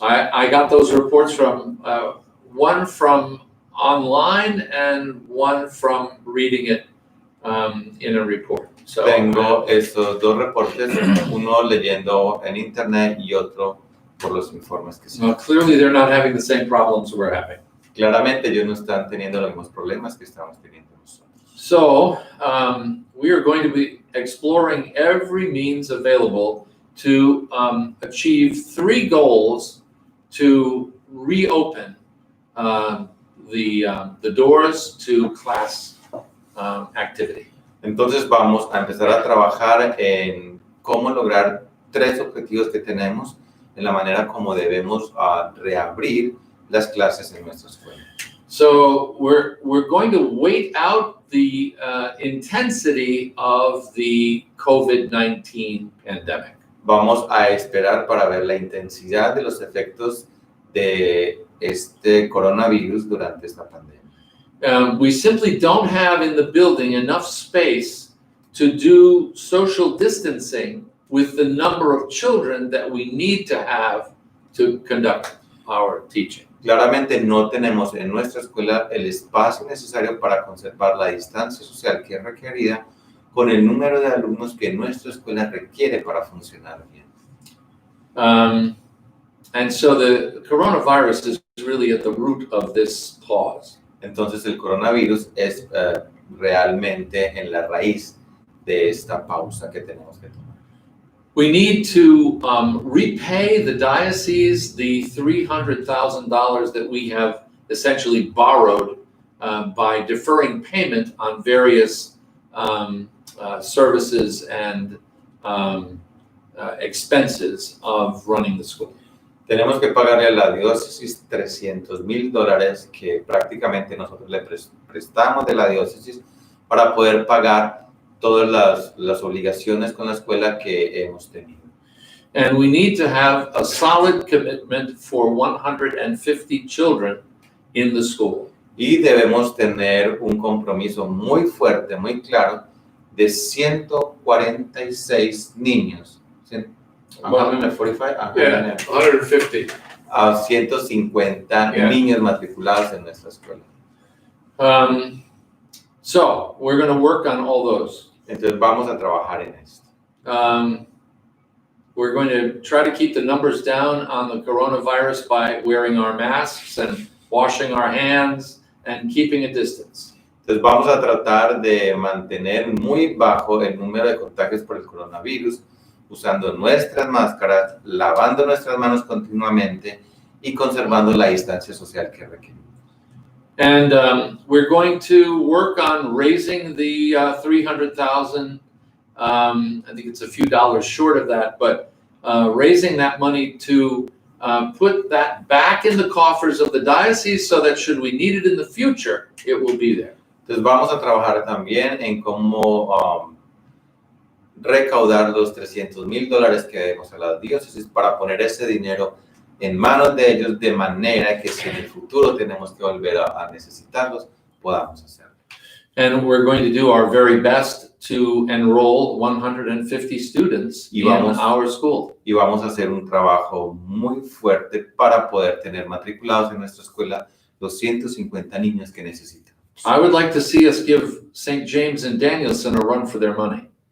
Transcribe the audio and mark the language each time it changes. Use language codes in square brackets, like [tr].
[en] I got those reports from one from online and one from reading it in a report. So, [es] tengo estos dos reportes, uno leyendo en internet y otro por los informes que se. [en] Clearly they're not having the same problems we're having. [es] Claramente ellos no están teniendo los mismos problemas que estamos teniendo nosotros. [en] So we are going to be exploring every means available to achieve 3 goals to reopen the doors to class activity. [es] Entonces vamos a empezar a trabajar en cómo lograr 3 objetivos que tenemos en la manera como debemos reabrir las clases en nuestra escuela. [en] So we're going to wait out the intensity of the COVID-19 pandemic. [es] Vamos a esperar para ver la intensidad de los efectos de este coronavirus durante esta pandemia. [en] We simply don't have in the building enough space to do social distancing with the number of children that we need to have to conduct our teaching. [es] Claramente no tenemos en nuestra escuela el espacio necesario para conservar la distancia social que es requerida con el número de alumnos que nuestra escuela requiere para funcionar bien. [en] And so the coronavirus is really at the root of this pause. [es] Entonces el coronavirus es realmente en la raíz de esta pausa que tenemos que tomar. [en] We need to repay the diocese the $300,000 that we have essentially borrowed by deferring payment on various services and expenses of running the school. [es] Tenemos que pagarle a la diócesis $300,000 que prácticamente nosotros le prestamos de la diócesis para poder pagar todas las obligaciones con la escuela que hemos tenido. [en] And we need to have a solid commitment for 150 children in the school. [es] Y debemos tener un compromiso muy fuerte, muy claro, de 146 niños. [en] 145? Yeah, 150. [es] A 150 niños matriculados en nuestra escuela. [en] So we're going to work on all those. [es] Entonces vamos a trabajar en esto. [en] We're going to try to keep the numbers down on the coronavirus by wearing our masks and washing our hands and keeping a distance. [es] Entonces vamos a tratar de mantener muy bajo el número de contagios por el coronavirus, usando nuestras máscaras, lavando nuestras manos continuamente y conservando la distancia social que requerimos. [en] And we're going to work on raising the $300,000. I think it's a few dollars short of that, but raising that money to put that back in the coffers of the diocese so that should we need it in the future, it will be there. [es] Entonces vamos a trabajar también en cómo recaudar los $300,000 que debemos a las diócesis para poner ese dinero en manos de ellos de manera que si en el futuro tenemos que volver a necesitarlos, podamos hacerlo. [en] And we're going to do our very best to enroll 150 students in our school. [es] Y vamos a hacer un trabajo muy fuerte para poder tener matriculados en nuestra escuela 250 niños que necesitan. [en] I would like to see us give St. James and Danielson a run for their money.